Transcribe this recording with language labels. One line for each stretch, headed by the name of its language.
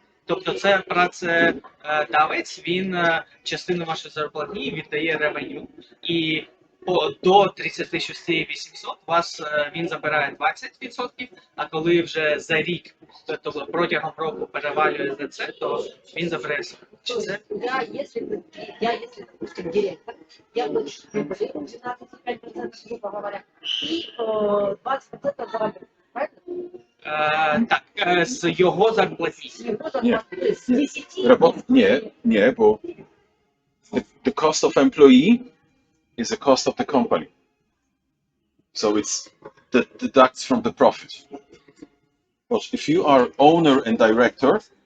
Ukrainian: Тобто це працедавець, він частину вашої зарплатні віддає ревеню, і до 36 800 він забирає 20%, а коли вже за рік, тобто протягом року перевалює за це, то він забирає 40%. Чи це?
Russian: Если, допустим, директор, я плачу прибыли 12,5%, грубо говоря, и 20% заработка, правильно?
Ukrainian: Так, з його зарплатні.
Russian: Его зарплаты, то есть с 10...
Polish: Nie, bo
English: the cost of employee is the cost of the company. So it's deducts from the profit. But if you are owner and director,